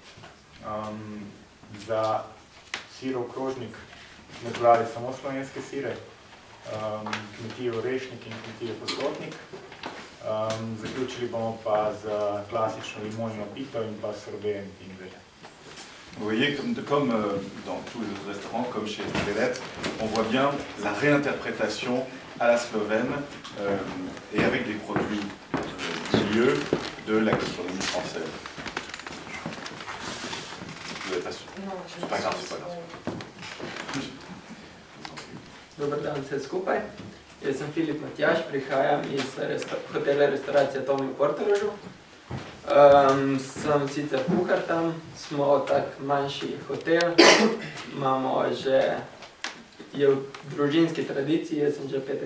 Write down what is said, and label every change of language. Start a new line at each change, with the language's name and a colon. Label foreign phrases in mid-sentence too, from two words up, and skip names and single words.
Slovenian: Za sirov krožnik smo izbrali samo slovenske sire, kmetije Orešnik in kmetije Posotnik. Zaključili bomo pa z klasično limonino pito in pa sorbejem pingverja.
French: Vous voyez, comme dans tous les autres restaurants, comme chez Estrellet, on voit bien la réinterprétation à la slovène et avec des produits lieux de la gastronomie française. Vous n'êtes pas sûr? Non, c'est pas grave, c'est pas grave.
Slovenian: Dobar dan vse skupaj. Jaz sem Filip Matjaž, prihajam iz hotela restauracija Tomi v Portorožu. Sem sicer kuhar tam, smo tak manjši hotel, imamo že, je v družinski tradiciji, jaz sem že 5.